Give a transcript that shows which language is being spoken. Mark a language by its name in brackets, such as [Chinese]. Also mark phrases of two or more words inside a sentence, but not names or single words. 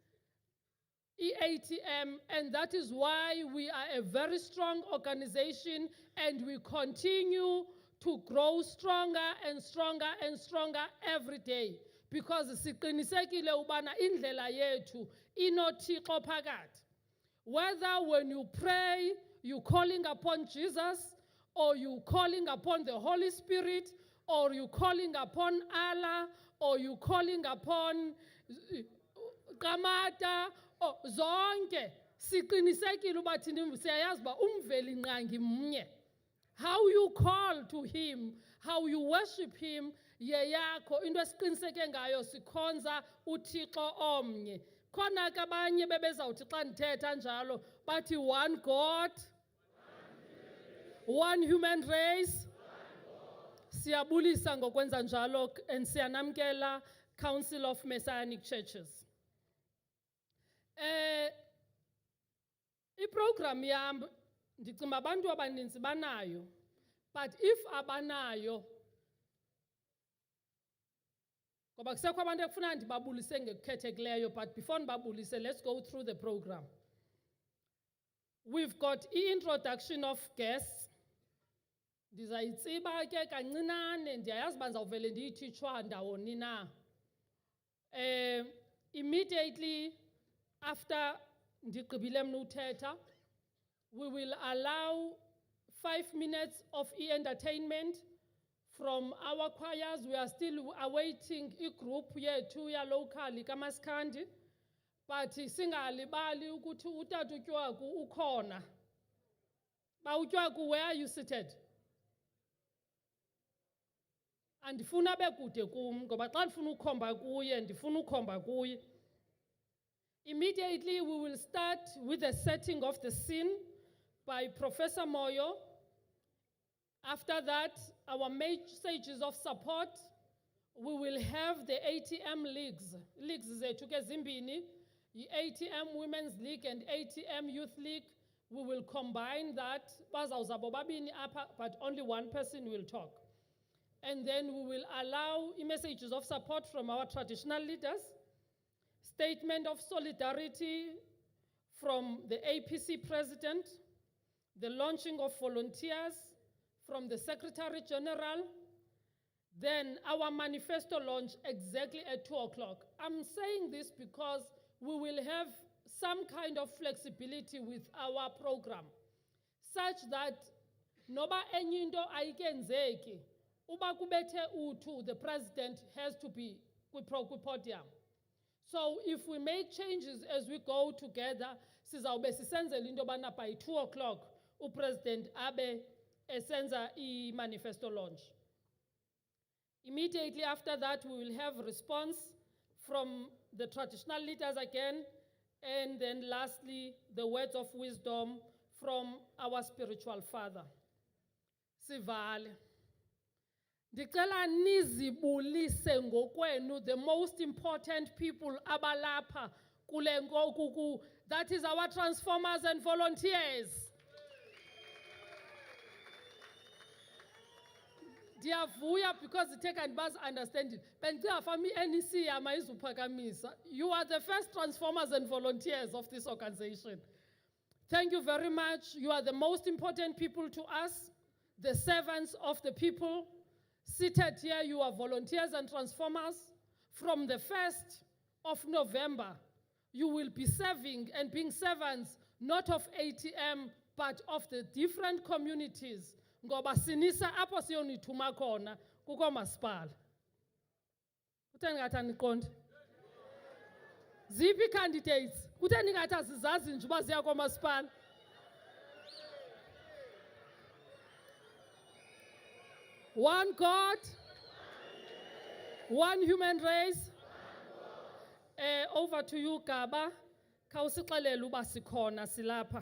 [English] EATM, and that is why we are a very strong organization, and we continue to grow stronger and stronger and stronger every day, because [Xhosa] siqinisekile ubana indlela yethu inoThixo phakathi. [English] Whether when you pray, you calling upon Jesus, or you calling upon the Holy Spirit, or you calling upon Allah, or you calling upon Kamata, or zonke, [Xhosa] siqinisekile uba thina siyayazi uba umveli nqangi mnye. [English] How you call to him, how you worship him, [Xhosa] yeyakho into esiqiniseke ngayo sikhonza uThixo omnye. Khona ke abanye bebezawuthi xa ndithetha njalo bathi [English] one God, one human race. [Xhosa] Siyabulisa ngokwenza njalo and siyanamkela Council of Messianic Churches. I-program yam ndicinga abantu abaninzi banayo, but if abanayo, Ngoba kusekho abantu ekufuna ndibabulise ngekukhethekileyo, [English] but before [Xhosa] ndibabulise, [English] let's go through the program. We've got i-introduction of guests. [Xhosa] Ndizayitsiba ke kancinane, ndiyayazi uba ndizawuvele ndiyithitshwa ndawoni na. [English] Immediately after [Xhosa] ndigqibile mna uthetha, [English] we will allow 5 minutes of entertainment from our choirs. We are still awaiting [Xhosa] i-group yethu yalocally kaMaskandi, but singalibali ukuthi utata uTywaku ukhona. Ba uTywaku, [English] where are you seated? [Xhosa] Andifuna bekude kum ngoba xa ndifuna ukhomba kuye ndifuna ukhomba kuye. [English] Immediately we will start with the setting of the scene by Professor Moyo. After that, our messages of support, we will have the ATM leagues. [Xhosa] Leagues zethu ke zimbini, [English] i-ATM Women's League and ATM Youth League. We will combine that, [Xhosa] bazawuza bobabini apha, [English] but only one person will talk. And then we will allow messages of support from our traditional leaders, statement of solidarity from the APC president, the launching of volunteers from the Secretary General, then our manifesto launch exactly at 2 o'clock. I'm saying this because we will have some kind of flexibility with our program, such that [Xhosa] noba enye into ayikenzeki, uba kubethe u2, [English] the president has to be kwi-podium. So if we make changes as we go together, [Xhosa] sizawube sisenzela into bana by 2 o'clock, upresident abe esenza [English] i-manifesto launch. Immediately after that, we will have response from the traditional leaders again, and then lastly, the words of wisdom from our spiritual father. [Xhosa] Sivale. Ndicela nizibulise ngokwenu, [English] the most important people [Xhosa] abalapha kule ngoku, [English] that is our transformers and volunteers. Ndiyavuya because take and buzz understanding. Bendicela for me NEC [Xhosa] yama izuphakamisa. [English] You are the first transformers and volunteers of this organization. Thank you very much. You are the most important people to us, the servants of the people. Seated here, you are volunteers and transformers. From the 1st of November, you will be serving and being servants, not of ATM, but of the different communities. [Xhosa] Ngoba sinisa apho siyonithuma khona kuko masipala. Kutheni ngathi aniqondi? Ziphi candidates? Kutheni ngathi asizazi nje uba ziya komasipala? [English] One God, one human race. Over to you, Gaba. [Xhosa] Khawusixelele uba sikhona silapha.